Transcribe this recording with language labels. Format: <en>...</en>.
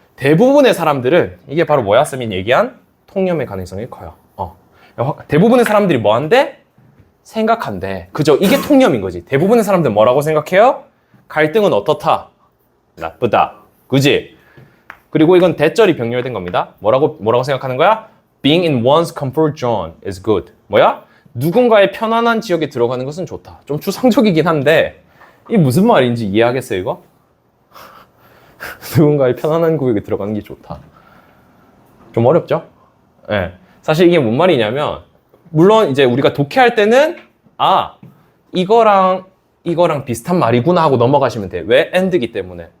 <ko>대부분의 사람들은 이게 바로 뭐야? 쌤이 얘기한 통념의 가능성이 커요. 대부분의 사람들이 뭐 한대? 생각한대. 그죠? 이게 통념인 거지. 대부분의 사람들은 뭐라고 생각해요? 갈등은 어떻다? 나쁘다. 그지? 그리고 이건 대절이 병렬된 겁니다. 뭐라고 생각하는 거야?</ko> <en>Being in one's comfort zone is good.</en> <ko>뭐야? 누군가의 편안한 지역에 들어가는 것은 좋다. 좀 추상적이긴 한데 이게 무슨 말인지 이해하겠어요, 이거? 누군가의 편안한 구역에 들어가는 게 좋다. 좀 어렵죠? 네. 사실 이게 뭔 말이냐면 물론 이제 우리가 독해할 때는 이거랑 비슷한 말이구나 하고 넘어가시면 돼. 왜? and이기 때문에.</ko>